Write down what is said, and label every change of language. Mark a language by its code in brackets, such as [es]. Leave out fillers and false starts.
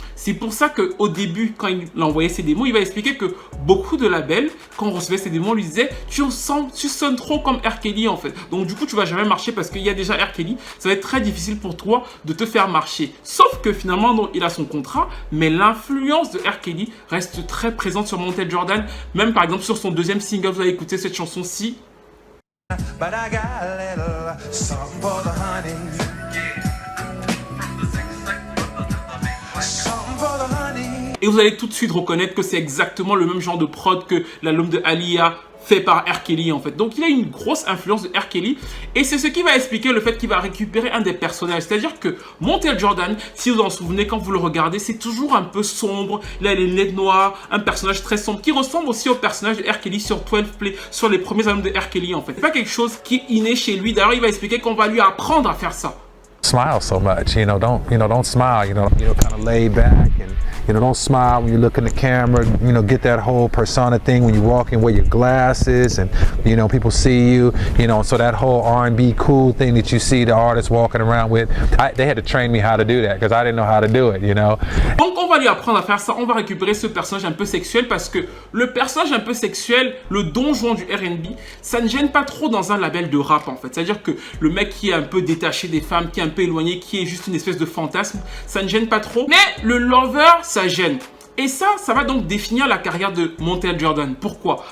[fr] C'est pour ça qu'au début, quand il envoyait ses démos, il va expliquer que beaucoup de labels, quand on recevait ses démos, on lui disait tu sonnes trop comme R. Kelly en fait. Donc du coup, tu vas jamais marcher parce qu'il y a déjà R. Kelly. Ça va être très difficile pour toi de te faire marcher. Sauf que finalement, donc, il a son contrat, mais l'influence de R. Kelly reste très présente sur Montel Jordan. Même par exemple sur son deuxième single, vous allez écouter cette chanson-ci. [en] But I got a little something for the honey. Something for the honey. [fr] Et vous allez tout de suite reconnaître que c'est exactement le même genre de prod que l'album de Aaliyah fait par R. Kelly en fait. Donc il a une grosse influence de R. Kelly et c'est ce qui va expliquer le fait qu'il va récupérer un des personnages. C'est-à-dire que Montel Jordan, si vous en souvenez quand vous le regardez, c'est toujours un peu sombre. Là, il a les lunettes noires, un personnage très sombre qui ressemble aussi au personnage de R. Kelly sur 12 Play, sur les premiers albums de R. Kelly en fait. C'est pas quelque chose qui est inné chez lui. D'ailleurs, il va expliquer qu'on va lui apprendre à faire ça. [en] Smile so much, don't smile, kind of laid back and don't smile when you look in the camera, get that whole persona thing when you walk in, wear your glasses and people see you, so that whole R&B cool thing that you see the artists walking around with, they had to train me how to do that because I didn't know how to do it, [fr] Donc on va lui apprendre à faire ça, on va récupérer ce personnage un peu sexuel parce que le personnage un peu sexuel, le Don Juan du R&B, ça ne gêne pas trop dans un label de rap en fait. C'est-à-dire que le mec qui est un peu détaché des femmes, qui est un peu éloigné, qui est juste une espèce de fantasme, ça ne gêne pas trop. Mais le lover, ça gêne. Et ça va donc définir la carrière de Montel Jordan. Pourquoi?